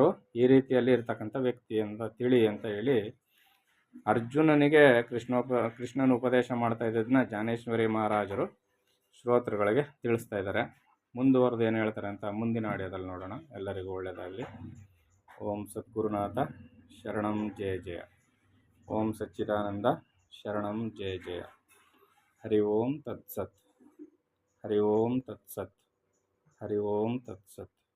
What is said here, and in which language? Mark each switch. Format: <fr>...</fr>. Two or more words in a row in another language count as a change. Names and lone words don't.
<kn>ಈ ರೀತಿಯಲ್ಲಿ ಇರ್ತಕ್ಕಂಥ ವ್ಯಕ್ತಿ ಅಂತ ತಿಳಿ ಅಂತ ಹೇಳಿ ಅರ್ಜುನನಿಗೆ ಕೃಷ್ಣನ ಉಪದೇಶ ಮಾಡ್ತಾ ಇದ್ದದನ್ನ ಜ್ಞಾನೇಶ್ವರಿ ಮಹಾರಾಜರು ಶ್ರೋತೃಗಳಿಗೆ ತಿಳಿಸ್ತಾ ಇದ್ದಾರೆ. ಮುಂದುವರೆದು ಏನು ಹೇಳ್ತಾರೆ ಅಂತ ಮುಂದಿನ ಆಡಿಯೋದಲ್ಲಿ ನೋಡೋಣ. ಎಲ್ಲರಿಗೂ ಒಳ್ಳೆಯದಾಗಲಿ.</kn> <sa>ಓಂ ಸದ್ಗುರುನಾಥ ಶರಣಂ ಜಯ ಜಯ. ಓಂ ಸಚ್ಚಿದಾನಂದ ಶರಣಂ ಜಯ ಜಯ. ಹರಿ ಓಂ ತತ್ಸತ್. ಹರಿ ಓಂ ತತ್ಸತ್. ಹರಿ ಓಂ ತತ್ಸತ್.</sa>